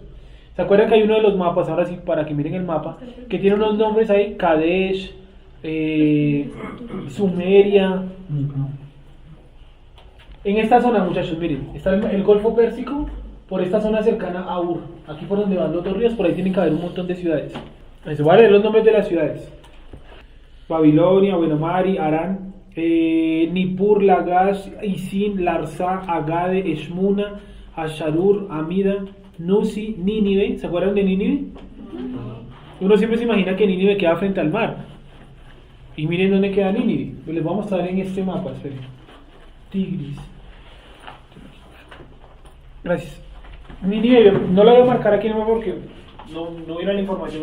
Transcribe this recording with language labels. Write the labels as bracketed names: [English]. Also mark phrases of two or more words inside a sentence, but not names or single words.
[Spanish] ¿Se acuerdan que hay uno de los mapas, ahora sí, para que miren el mapa, que tiene unos nombres ahí, Kadesh, Sumeria? En esta zona, muchachos, miren, está el Golfo Pérsico, por esta zona cercana a Ur, aquí por donde van los dos ríos, por ahí tienen que haber un montón de ciudades. Eso, voy a leer los nombres de las ciudades: Babilonia, Mari, Arán, Nippur, Lagash, Isin, Larsa, Agade, Eshmuna, Asharur, Amida, Nusi, Nínive. ¿Se acuerdan de Nínive? Uno siempre se imagina que Nínive queda frente al mar. Y miren dónde queda Nínive. Pues les voy a mostrar en este mapa, esperen. Tigris. Gracias. Nínive, no la voy a marcar aquí nomás porque no era la información.